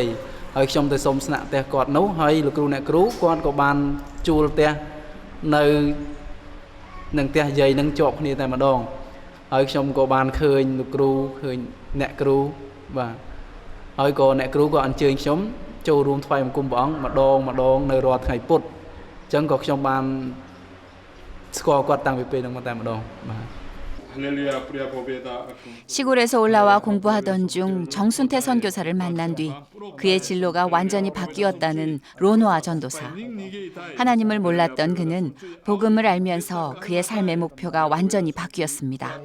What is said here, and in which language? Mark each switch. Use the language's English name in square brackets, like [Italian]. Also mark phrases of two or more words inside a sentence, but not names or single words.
[Khmer] ហើយខ្ញុំទៅសូមស្នាក់ផ្ទះគាត់នោះហើយលោកគ្រូអ្នកគ្រូគាត់ក៏បានជួលផ្ទះនៅនឹងផ្ទះយាយនឹងជាប់គ្នាតែម្ដងហើយខ្ញុំក៏បានឃើញលោកគ្រូឃើញអ្នកគ្រូបាទហើយក៏អ្នកគ្រូក៏អញ្ជើញខ្ញុំចូលរួមថ្វាយបង្គំព្រះអង្គម្ដងនៅរាល់ថ្ងៃពុធអញ្ចឹងក៏ខ្ញុំបានស្គាល់គាត់តាំងពីពេលហ្នឹងមកតែម្ដងបាទ [Korean] 시골에서 올라와 공부하던 중 정순태 선교사를 만난 뒤 그의 진로가 완전히 바뀌었다는 로노아 전도사. 하나님을 몰랐던 그는 복음을 알면서 그의 삶의 목표가 완전히 바뀌었습니다.